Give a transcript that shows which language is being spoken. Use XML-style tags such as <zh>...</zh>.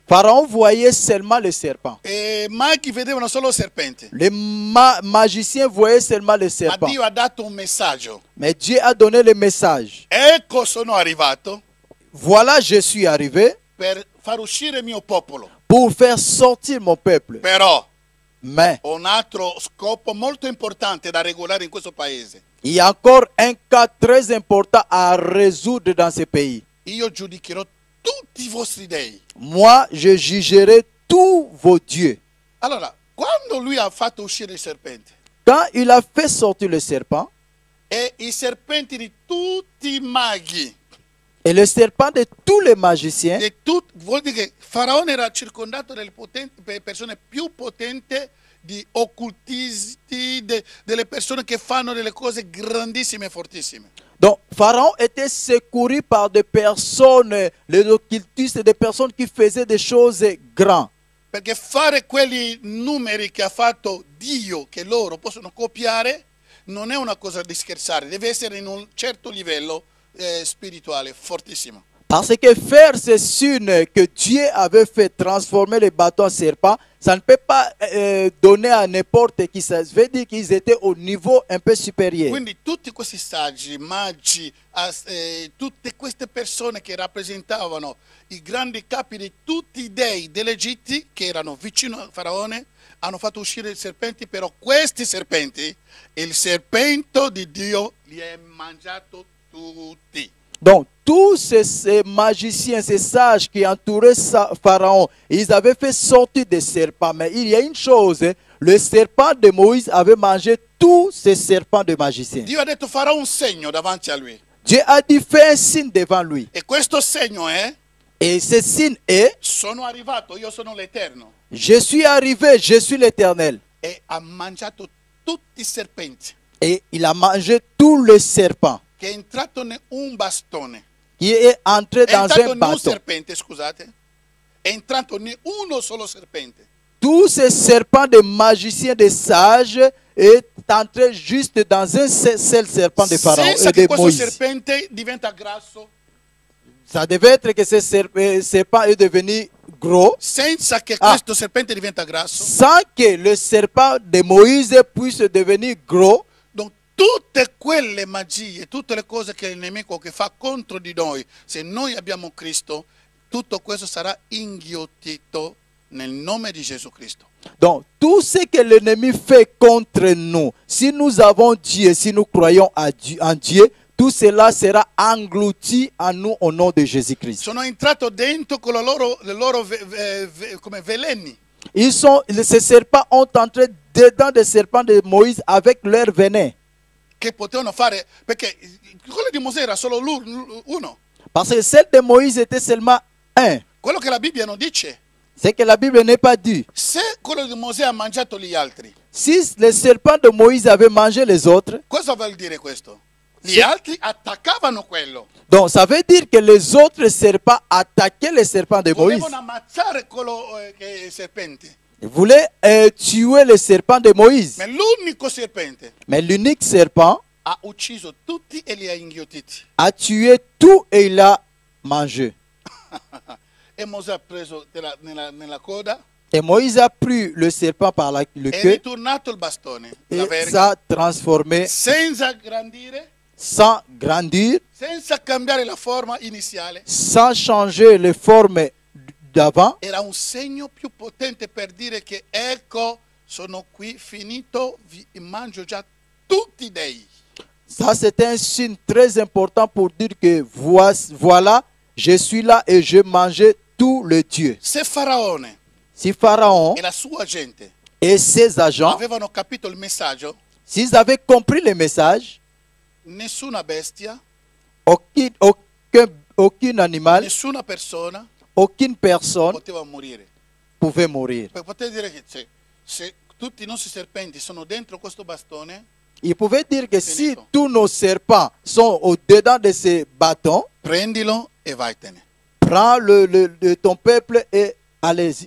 <fr>Pharaon voyait seulement le serpent.</fr> <it>E maghi vedevano solo il serpente.</it> <fr>Les magiciens voyaient seulement le</fr> <it>Ma</it> <fr>serpent.</fr> <it>Dio ha dato un messaggio.</it> <fr>Mais Dieu a donné le message.</fr> <it>Ecco sono arrivato</it> <fr>Voilà, je suis arrivé</fr> <it>per far uscire il mio popolo.</it> <fr>pour faire sortir mon peuple.</fr> <it>Però</it> <fr>Mais</fr> <it>ho un altro scopo molto importante da regolare in questo paese.</it> <fr>il y a encore un cas très important à résoudre dans ce pays.</fr> <it>Io giudicherò tutti i vostri dei.</it> <fr>Moi, je jugerai tous vos dieux.</fr> <it>Allora, quando lui ha fatto uscire il serpente,</it> <fr>Quand il a fait sortir le serpent,</fr> <it>e i serpenti di tutti i maghi,</it> <fr>et le serpent de tous les magiciens,</fr> <it>vuol dire che Faraone era circondato dalle persone più potenti di occultisti, delle persone che fanno delle cose grandissime e fortissime.</it> <fr>donc Pharaon était secouru par des personnes, les occultistes, des personnes qui faisaient des choses grandes.</fr> <it>Perché fare quei numeri che ha fatto Dio, che loro possono copiare, non è una cosa di scherzare, deve essere in un certo livello spirituale fortissimo.</it> <fr>Parce que faire ces signes que Dieu avait fait transformer les bâtons en serpents, ça ne peut pas donner à n'importe qui. Ça veut dire qu'ils étaient au niveau un peu supérieur.</fr> <it>Quindi tutti questi saggi, magi, tutte queste persone che rappresentavano i grandi capi di tutti i dei dell'Egitto, che erano vicino a Faraone, hanno fatto uscire i serpenti, però questi serpenti, il serpente di Dio li ha mangiato tutti.</it> <fr>Donc, tous ces magiciens, ces sages qui entouraient Pharaon, ils avaient fait sortir des serpents. Mais il y a une chose, le serpent de Moïse avait mangé tous ces serpents de magiciens.</fr> <it>Dio ha detto farò un segno davanti a lui.</it> <fr>Dieu a dit, fais un signe devant lui.</fr> <it>E questo segno è,</it> <fr>Et ce signe est,</fr> <it>sono arrivato, io sono l'Eterno.</it> <fr>je suis arrivé, je suis l'Éternel.</fr> <it>E ha mangiato tutti i serpenti.</it> <fr>Et il a mangé tous les serpents</fr> <it>Che è entrato in un bastone.</it> <fr>qui est entré</fr> <it>È</it> <fr>dans</fr> <it>entrato</it> <fr>un</fr> <it>in un</it> <fr>bâton.</fr> <it>serpente, scusate. È entrato in uno solo serpente.</it> <fr>Tous ces serpents de magiciens, de sages, est entré juste dans un seul serpent de Pharaon</fr> <it>Senza</it> <fr>et</fr> <it>che</it> <fr>de</fr> <it>questo</it> <fr>Moïse.</fr> <it>serpente diventa grasso,</it> <fr>Ça devait être que ce serpent est devenu gros,</fr> <it>senza che Ah. questo serpente diventa grasso.</it> <fr>sans que le serpent de Moïse puisse devenir gros. Donc,</fr> <it>tutte quelle magie, tutte le cose che il nemico che fa contro di noi, se noi abbiamo Cristo, tutto questo sarà inghiottito nel nome di Gesù Cristo.</it> <fr>Donc, tout ce que l'ennemi fait contre nous, si nous avons Dieu, si nous croyons en Dieu, tout cela sera englouti en nous au nom de Jésus-Christ.</fr> <it>Sono entrato dentro con le loro come veleni.</it> <fr>Ces serpents ont entré dedans des serpents de Moïse avec leur venin.</fr> <it>che potevano fare, perché quello di Mosè era solo uno.</it> <fr>Parce que celle de Moïse était seulement un.</fr> <it>Quello che la Bibbia non dice.</it> <fr>C'est que la Bible n'est pas dit.</fr> <it>Se quello di Mosè ha mangiato gli altri,</it> <fr>Si le serpent de Moïse avait mangé les autres,</fr> <it>cosa vuol dire questo? Gli altri attaccavano quello.</it> <fr>donc ça veut dire que les autres serpents attaquaient les serpents de Moïse.</fr> <it>Volevano ammazzare quello che è il serpente.</it> <fr>Ils voulaient tuer le serpent de Moïse.</fr> <it>Ma l'unico serpente</it> <fr>Mais l'unique serpent</fr> <it>ha ucciso tutti e li ha inghiottiti.</it> <fr>a tué tout et il a mangé.</fr> <it>E Mosè ha preso nella coda,</it> <fr>Et Moïse a pris le serpent par le</fr> <it>è</it> <fr>queue</fr> <it>ritornato il bastone, la</it> <fr>et</fr> <it>verga,</it> <fr>s'est transformé</fr> <it>senza grandire,</it> <fr>sans grandir,</fr> <it>senza cambiare la forma iniziale.</it> <fr>sans changer les formes d'avant.</fr> <it>Era un segno più potente per dire che ecco, sono qui, finito, vi mangio già tutti i dei.</it> <fr>Ça, c'était un signe très important pour dire que voilà, je suis là et je mangeais tous les dieux.</fr> <it>Se Faraone</it> <fr>Si Pharaon</fr> <it>e la sua gente</it> <fr>et ses agents,</fr> <it>avevano capito il messaggio,</it> <fr>s'ils avaient compris le message,</fr> <it>nessuna bestia,</it> <fr>aucun animal,</fr> <it>nessuna persona</it> <fr>aucune personne</fr> <it>poteva morire.</it> <fr>pouvait mourir.</fr> <it>Per poter dire che se tutti i nostri serpenti sono dentro questo bastone,</it> <fr>Il pouvait dire que si</fr> <it>Finito.</it> <fr>tous nos serpents sont au-dedans de ces bâtons,</fr> <it>prendilo e vattene.</it> <fr>prends de ton peuple et allez-y.</fr>